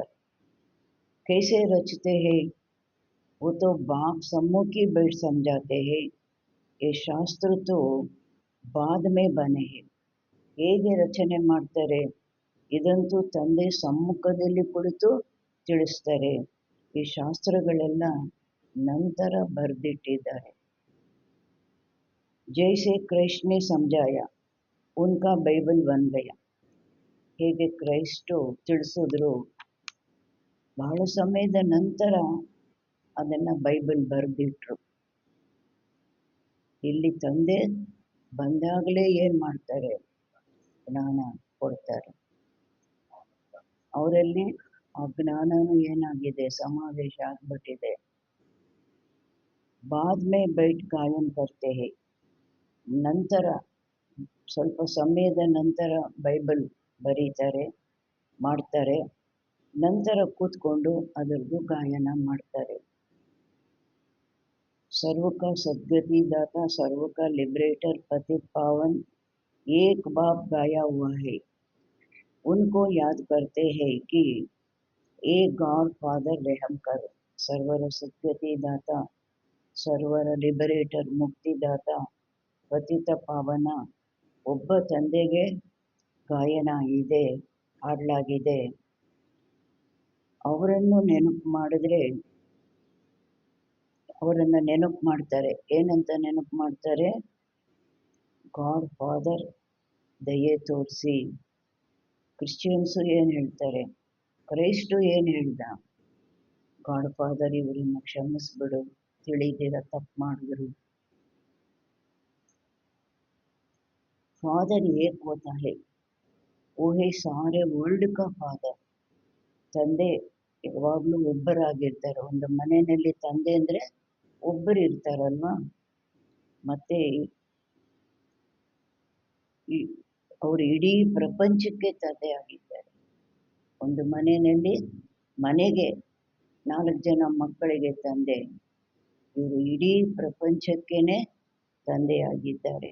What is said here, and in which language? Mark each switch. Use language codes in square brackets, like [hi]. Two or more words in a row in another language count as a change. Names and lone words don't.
[hi] कैसे रचते हैं? वो तो बाप सम्मुखी बैठ समझाते हैं, ये शास्त्र तो बाद में बने हैं। [kn] ಹೇಗೆ ರಚನೆ ಮಾಡ್ತಾರೆ? ಇದಂತೂ ತಂದೆ ಸಮ್ಮುಖದಲ್ಲಿ ಕುಳಿತು ತಿಳಿಸ್ತಾರೆ. ಈ ಶಾಸ್ತ್ರಗಳೆಲ್ಲ ನಂತರ ಬರೆದಿಟ್ಟಿದ್ದಾರೆ. [hi] जैसे कृष्ण ने समझाया, उनका बाइबल बन गया। [kn] ಹೇಗೆ ಕ್ರೈಸ್ಟು ತಿಳಿಸಿದ್ರು, ಬಹಳ ಸಮಯದ ನಂತರ ಅದನ್ನು ಬೈಬಲ್ ಬರೆದಿಟ್ರು. ಇಲ್ಲಿ ತಂದೆ ಬಂದಾಗಲೇ ಏನು ಮಾಡ್ತಾರೆ? ಜ್ಞಾನ ಕೊಡ್ತಾರೆ. ಅವರಲ್ಲಿ ಆ ಜ್ಞಾನನೂ ಏನಾಗಿದೆ? ಸಮಾವೇಶ ಆಗ್ಬಿಟ್ಟಿದೆ. [hi] बाद में बैठ गायन करते हैं, [kn] ನಂತರ ಸ್ವಲ್ಪ ಸಮಯದ ನಂತರ ಬೈಬಲ್ ಬರೀತಾರೆ, ಮಾಡ್ತಾರೆ. ನಂತರ ಕೂತ್ಕೊಂಡು ಅದರದ್ದು ಗಾಯನ ಮಾಡ್ತಾರೆ. [hi] सर्व का सद्गति दाता, सर्व का लिबरेटर, पतित पावन, एक बाप गाया हुआ है। उनको याद करते हैं कि एक [en] God Father [hi] रहम कर, सर्वर सद्गति दाता, [kn] ಸರ್ವರ ಲಿಬರೇಟರ್, ಮುಕ್ತಿದಾತ, ಪತಿತ ಪಾವನ ಒಬ್ಬ ತಂದೆಗೆ ಗಾಯನ ಇದೆ, ಹಾಡಲಾಗಿದೆ. ಅವರನ್ನು ನೆನಪು ಮಾಡಿದ್ರೆ, ಅವರನ್ನು ನೆನಪು ಮಾಡ್ತಾರೆ. ಏನಂತ ನೆನಪು ಮಾಡ್ತಾರೆ? [en] God Father [kn] ದಯೆ ತೋರಿಸಿ. ಕ್ರಿಶ್ಚಿಯನ್ಸು ಏನು ಹೇಳ್ತಾರೆ? ಕ್ರೈಸ್ಟು ಏನು ಹೇಳ್ದ? [en] God Father [kn] ಇವರನ್ನು ಕ್ಷಮಿಸ್ಬಿಡು, ತಿಳಿದಿರ ತಪ್ಪು ಮಾಡಿದ್ರು. [hi] फादर एक होता है, वो है सारे वर्ल्ड का फादर। [kn] ತಂದೆ ಯಾವಾಗಲೂ ಒಬ್ಬರಾಗಿರ್ತಾರೆ. ಒಂದು ಮನೆಯಲ್ಲಿ ತಂದೆ ಅಂದರೆ ಒಬ್ಬರು ಇರ್ತಾರಲ್ವಾ. ಮತ್ತೆ ಅವರು ಇಡೀ ಪ್ರಪಂಚಕ್ಕೆ ತಂದೆ ಆಗಿದ್ದಾರೆ. ಒಂದು ಮನೆಯಲ್ಲಿ ಮನೆಗೆ 4 ಜನ ಮಕ್ಕಳಿಗೆ ತಂದೆ, ಇವರು ಇಡೀ ಪ್ರಪಂಚಕ್ಕೇನೆ ತಂದೆಯಾಗಿದ್ದಾರೆ.